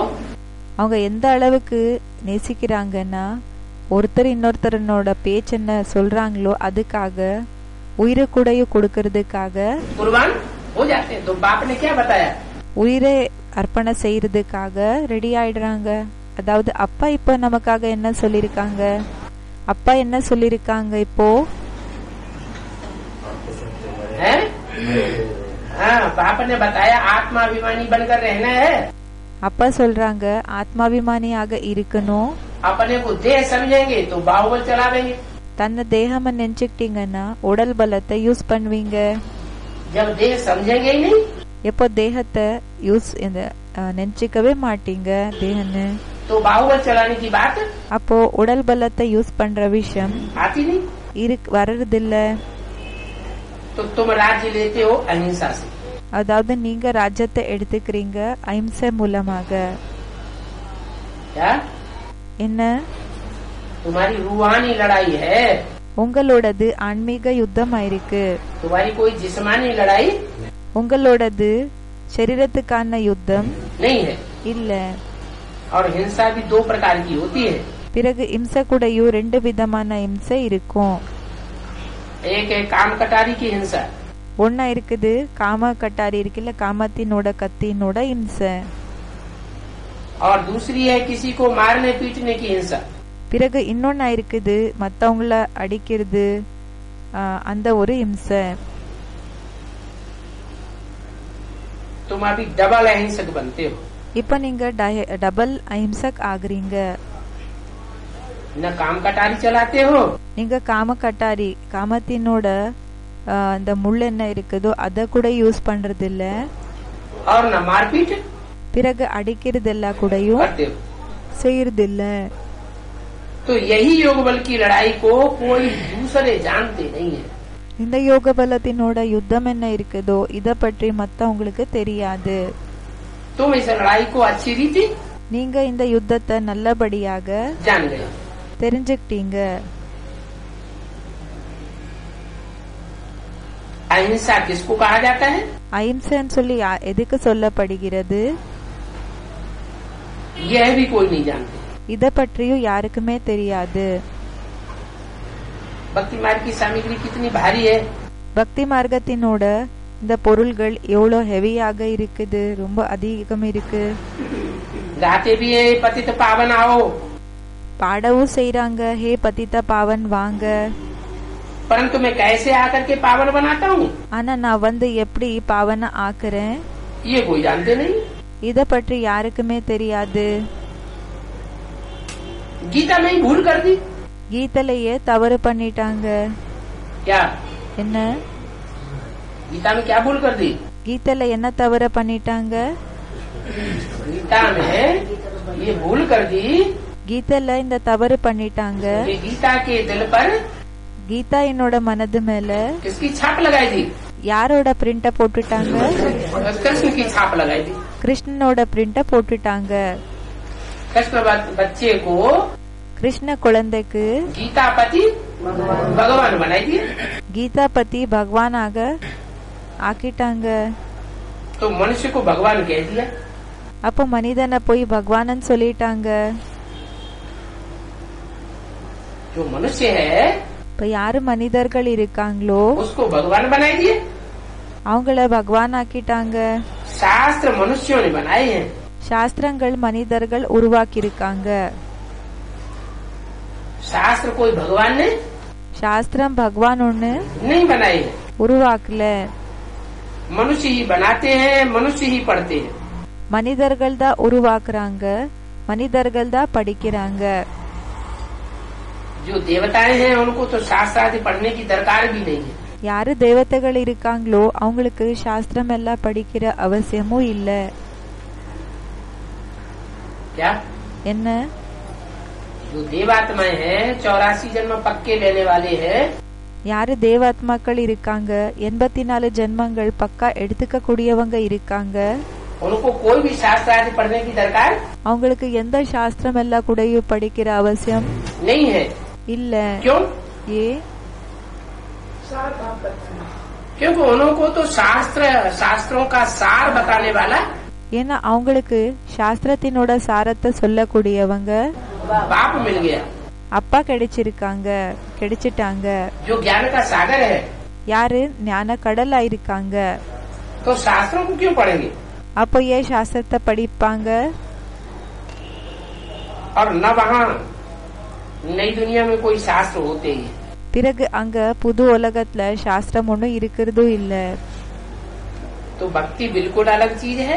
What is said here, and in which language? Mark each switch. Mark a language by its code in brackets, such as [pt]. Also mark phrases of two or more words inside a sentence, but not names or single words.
[ta] அவங்க எந்த அளவுக்கு நேசிக்கிறாங்கன்னா ஒருத்தர் இன்னொருத்தரனோட பேச்சு என்ன சொல்றாங்களோ அதுக்காக உயிரை கூடயும் கொடுக்கறதுக்காக [hi] कुर्बान हो जाते हैं। तो बाप ने क्या बताया? [ta] உயிரை அர்ப்பணை செய்யறதுக்காக ரெடி ஆயிடுறாங்க. அதாவது அப்பா இப்ப நமக்காக என்ன சொல்லிருக்காங்க? அப்பா என்ன சொல்லிருக்காங்க இப்போ? [hi] बाप ने बताया आत्माभिमानी बनकर रहना है। [ta] அப்பா சொல்றாங்க ஆத்மாபிமானியாக இருக்கணும். [hi] अपने को देह समझेंगे तो बाहुबल चलावेंगे। [ta] தன்னை தேகமா நினைச்சுக்கிட்டீங்கன்னா உடல் பலத்தை யூஸ் பண்ணுவீங்க. [hi] जब देह समझेंगे ही नहीं [ta] எப்போ தேகத்தை யூஸ் நினைச்சுக்கவே மாட்டீங்க தேகன்னு, [hi] तो बाहुबल चलाने की बात [ta] அப்போ உடல் பலத்தை யூஸ் பண்ற விஷயம் [hi] आती नहीं। [ta] வர்றதில்ல. [hi] तो तुम राज्य लेते हो अहिंसा से। [ta] அதாவது நீங்க ராஜ்யத்தை எடுத்துக்கிறீங்க அஹிம்சை மூலமாக. [hi] क्या [ta] என்ன? [hi] तुम्हारी रूहानी लड़ाई है, [ta] உங்களோடது ஆன்மீக யுத்தம் ஆயிருக்கு. [hi] तुम्हारी कोई जिस्मानी लड़ाई [ta] உங்களோடது சரீரத்துக்கான யுத்தம் [hi] नहीं है। [ta] இல்ல. [hi] और हिंसा भी दो प्रकार की होती है। [ta] பிறகு இம்சை கூடயும் 2 விதமான இம்சை இருக்கும். [hi] एक है काम कटारी की हिंसा, [ta] ஒன்னா இருக்குது [hi] काम कटारी [ta] இருக்குல்ல, காமத்தினோட கத்தினோட இம்சை. [hi] और दूसरी है किसी को मारने पीटने की हिंसा। [ta] பிறகு இன்னொன்னா இருக்குது மத்தவங்கள அடிக்கிறது, அந்த ஒரு இம்சை. [hi] तुम अभी डबल अहिंसक बनते हो। [ta] இப்ப நீங்க டபுள் அஹிம்சக் ஆகுறீங்க. [hi] न काम कटारी चलाते हो, [ta] நீங்க [hi] काम कटारी [ta] காமத்தினோட அந்த முள் என்ன இருக்குதோ அத கூட யூஸ் பண்றது இல்ல. [hi] और न मारपीट [ta] பிறகு அடிக்கிறது எல்லா கூடயும் [hi] करते हो। [ta] செய்யறது இல்ல. [hi] तो यही योग बल की लड़ाई को कोई दूसरे जानते नहीं है। [ta] இந்த யோக பலத்தினோட யுத்தம் என்ன இருக்குதோ இத பற்றி மத்தவங்களுக்கு தெரியாது. [hi] तुम इस लड़ाई को अच्छी रीति [ta] நீங்க இந்த யுத்தத்தை நல்லபடியாக [hi] जान गए। [ta] தெரிஞ்சுக்கிட்டீங்க. [hi] अहिंसा किसको कहा जाता है? [ta] அஹிம்சைன்னு சொல்லி எதுக்கு சொல்லப்படுகிறது? [hi] यह भी कोई नहीं जानते। [ta] இத பற்றியும் யாருக்குமே தெரியாது. [hi] भक्ति मार्ग की सामग्री कितनी भारी है। [ta] பக்தி மார்க்கத்தினோட இந்த பொருள்கள் எவ்வளவு ஹெவியாக இருக்குது, ரொம்ப அதிகம் இருக்கு. [hi] गाते भी है पतित पावन आओ, [ta] பாடவும் செய்யறாங்க ஹே [hi] पतित पावन [ta] வாங்க. [hi] परंतु मैं कैसे आकर के पावन बनाता हूँ [ta] ஆனா நான் வந்து எப்படி பாவன ஆக்குறேன் [hi] ये कोई जानते नहीं। [ta] இத பற்றி யாருக்குமே தெரியாது. [hi] गीता में ही भूल कर दी। [ta] கீதையிலேயே தவறு பண்ணிட்டாங்க. [hi] क्या [ta] என்ன? [hi] गीता में क्या भूल कर दी? [ta] கீதையில என்ன தவறு பண்ணிட்டாங்க? [hi] गीता में ये भूल कर दी [ta] கீதையில இந்த தவறு பண்ணிட்டாங்க. [hi] कि गीता के दिल पर [ta] கீதா என்னோட மனது மேல [hi] किसकी छाप लगाई थी? [ta] யாரோட பிரிண்ட போட்டுட்டாங்க? [hi] कृष्ण की छाप लगाई थी। [ta] கிருஷ்ணனோட பிரிண்ட போட்டுட்டாங்க. [hi] कृष्ण बच्चे को [ta] கிருஷ்ண குழந்தைக்கு [hi] गीता पति भगवान बनाई दिए। [ta] கீதாபதி பகவானாக ஆக்கிட்டாங்க. [hi] तो मनुष्य को भगवान कह दिया। [ta] அப்போ மனிதனை போய் பகவானன்னு சொல்லிட்டாங்க. [hi] जो मनुष्य है [ta] இப்ப யாரு மனிதர்கள் இருக்காங்களோ [hi] उसको भगवान बनाई दिए। [ta] அவங்கள பகவான் ஆக்கிட்டாங்க. [hi] शास्त्र मनुष्यों ने बनाए हैं। [ta] சாஸ்திரங்கள் மனிதர்கள் உருவாக்கி இருக்காங்க. [hi] शास्त्र कोई भगवान ने [ta] சாஸ்திரம் பகவான் ஒண்ணு [hi] नहीं बनाए हैं। [ta] உருவாக்கல. [hi] मनुष्य ही बनाते हैं, मनुष्य ही पढ़ते हैं। [ta] மனிதர்கள் தான் உருவாக்குறாங்க, மனிதர்கள் தான் படிக்கிறாங்க. [hi] जो देवताएं हैं उनको तो शास्त्र आदि पढ़ने की दरकार भी नहीं है। [ta] யாரு தேவதைகள் இருக்காங்களோ அவங்களுக்கு சாஸ்திரம் எல்லாம் படிக்கிற அவசியமும் இல்ல. [hi] क्या [ta] என்ன? [hi] जो देवात्माएं हैं 84 जन्म पक्के लेने वाले हैं। [ta] யாரு தேவாத்மாக்கள் இருக்காங்க, 84 ஜென்மங்கள் பக்கா எடுத்துக்க கூடியவங்க இருக்காங்க. [hi] उनको कोई भी शास्त्र आदि पढ़ने की दरकार [ta] அவங்களுக்கு எந்த சாஸ்திரம் எல்லாம் கூடயும் படிக்கிற அவசியம் [hi] नहीं है। [ta] இல்ல. [hi] क्यों? [ta] ஏ [hi] क्योंकि उनको तो शास्त्रों का सार बताने वाला [ta] ஏன்னா அவங்களுக்கு சாஸ்திரத்தினோட சாரத்தை சொல்லக்கூடியவங்க [hi] बाप मिल गया। [ta] அப்பா கிடைச்சிட்டாங்க. [hi] जो ज्ञान का सागर है [ta] யாரு ஞான கடலா இருக்காங்க. [hi] तो शास्त्रों को क्यों पढ़ेंगे? [ta] அப்போ ஏன் சாஸ்திரத்தை படிப்பாங்க? [hi] और न वहाँ नई दुनिया में कोई शास्त्र होते ही। [ta] பிறகு அங்க புது உலகத்துல சாஸ்திரம் ஒண்ணும் இருக்கிறதும் இல்ல. [hi] तो भक्ति बिल्कुल अलग चीज है।